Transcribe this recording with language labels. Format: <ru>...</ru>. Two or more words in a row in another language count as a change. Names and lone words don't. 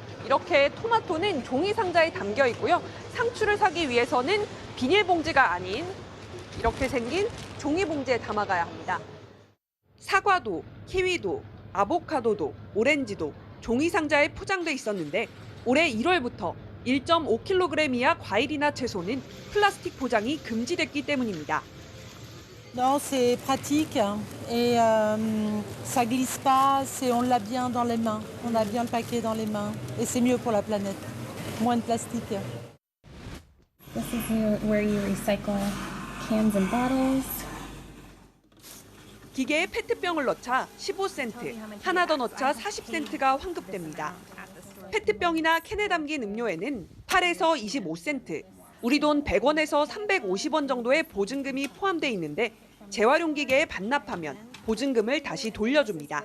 <ko>이렇게 토마토는 종이 상자에 담겨 있고요. 상추를 사기 위해서는 비닐봉지가 아닌 이렇게 생긴 종이봉지에 담아가야 합니다. 사과도, 키위도, 아보카도도, 오렌지도 종이 상자에 포장돼 있었는데 올해 1월부터 1.5kg 이하 과일이나 채소는 플라스틱 포장이 금지됐기 때문입니다.</ko> <fr>Non, c'est pratique et ça glisse pas, on l'a bien dans les mains. On a bien le paquet dans les mains et c'est mieux pour la planète. Moins de plastique.</fr> <en>This is where you recycle cans and bottles.</en> <ko>기계에 페트병을 넣자 15센트, 하나 더 넣자 40센트가 환급됩니다. 페트병이나 캔에 담긴 음료에는 8에서 25센트, 우리 돈 100원에서 350원 정도의 보증금이 포함돼 있는데 재활용 기계에 반납하면 보증금을 다시 돌려줍니다.</ko>